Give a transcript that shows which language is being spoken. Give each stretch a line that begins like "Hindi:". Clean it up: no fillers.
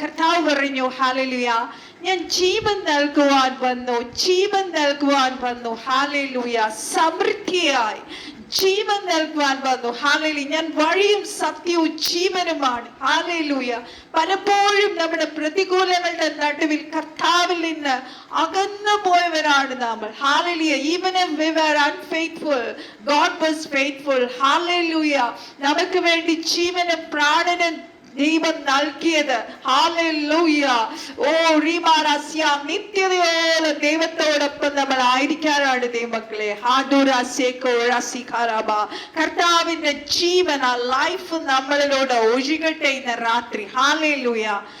Malayalam: കർത്താവ് പറഞ്ഞു ഹല്ലേലൂയ, ഞാൻ ജീവൻ നൽകുവാൻ വന്നു, ജീവൻ നൽകുവാൻ വന്നു. ഹല്ലേലൂയ. സമൃദ്ധിയായി ജീവൻ നൽകുവാൻ വന്നു. ഹല്ലേലൂയ. ഞാൻ വഴിയും സത്യവും ജീവനുമാണ്. ഹല്ലേലൂയ. പലപ്പോഴും നമ്മുടെ പ്രതികൂലങ്ങളുടെ നടുവിൽ കർത്താവിൽ നിന്ന് അകന്നു പോയവരാണ് നമ്മൾ. Hallelujah.
English: Even if we were unfaithful, God was faithful. Hallelujah.
Malayalam: നമുക്ക് വേണ്ടി ജീവനും പ്രാണനും ദൈവം നൽകിയത്. ഹല്ലേലൂയ. ഓ റീമാരാസ്യ, നിത്യതയോളം ദൈവത്തോടൊപ്പം നമ്മൾ ആയിരിക്കാനാണ് ദൈവമക്കളെ. ഹാദുരാസേക്കോ രാസികാരാബ. കർത്താവിന്റെ ജീവൻ, ആ ലൈഫ് നമ്മളിലൂടെ ഒഴുകട്ടെ ഇന്ന് രാത്രി. ഹല്ലേലൂയ.